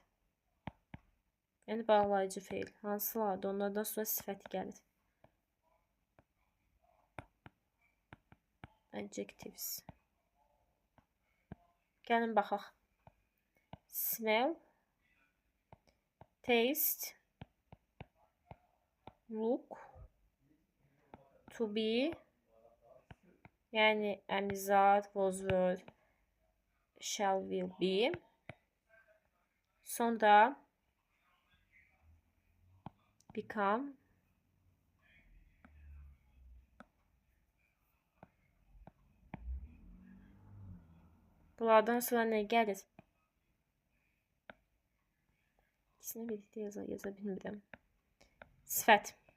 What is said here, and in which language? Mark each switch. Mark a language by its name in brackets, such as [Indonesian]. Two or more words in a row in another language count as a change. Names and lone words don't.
[Azerbaijani] Yəni bağlayıcı feil. Hansılardır? Onlardan sonra sifət gəlir. Adjectives. Gəlin baxaq. [English] Smell, taste, look, to be, [Azerbaijani] yəni əmizad, [English] was, were, shall, will be. [Azerbaijani] Sonra become, bunlardan sonra nə gəlir? İkisini birlikdə yaza bilmirəm. Sifət.